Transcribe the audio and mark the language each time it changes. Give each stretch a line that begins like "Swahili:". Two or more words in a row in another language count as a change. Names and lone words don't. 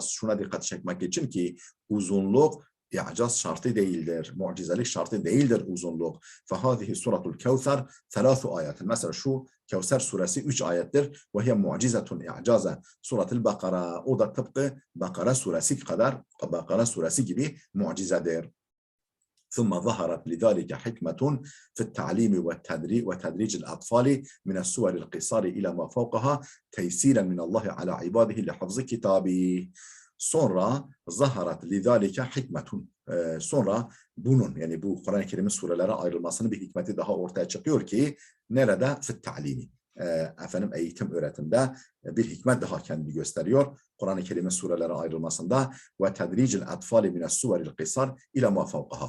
Turkish: Şuna dikkat çekmek için ki uzunluk i'caz şartı değildir. Mucizelik şartı değildir uzunluk.
Arabic: فهذه سورة الكوثر
Turkish: 3 ayet. Mesela şu Kevser suresi 3 ayettir.
Arabic: وهي معجزة إعجازا.
Turkish: Suratul Bakara, o da tıpkı Bakara suresi kadar, Bakara suresi gibi mucizedir.
Arabic: ثم ظهرت لذلك حكمة في التعليم وتدريج الأطفال من السور القصار إلى ما فوقها تيسيرا من الله على عباده لحفظ كتابه. Sonra ظهرت لذلك حكمة.
Turkish: Sonra bunun, yani bu Kur'an-ı Kerim'in surelere ayrılmasının bir hikmeti daha ortaya çıkıyor ki nerede?
Arabic: في التعليم.
Turkish: Efendim eğitim öğretimde bir hikmet daha kendini gösteriyor. Kur'an-ı Kerim'in surelere ayrılmasında ve
Arabic: تدريج الأطفال من السور القصار إلى ما فوقها.